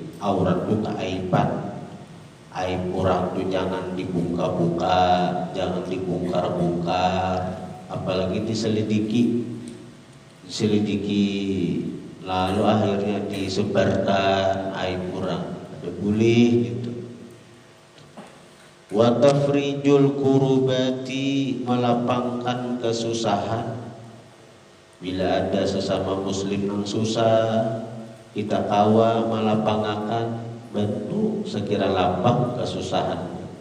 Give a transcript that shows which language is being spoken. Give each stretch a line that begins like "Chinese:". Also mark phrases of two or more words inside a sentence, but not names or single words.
Indonesian: Aurat itu keaiban, aib orang itu jangan dibuka-buka, jangan dibongkar-bongkar, apalagi diselidiki lalu akhirnya disebarkan aib orang, ada boleh gitu.
Arabic: Wa tafrijul kurubati, melapangkan kesusahan.
Banjar: Bila ada sesama muslim yang susah, kita kawa malapangakan, bantu sekira lapang kesusahan.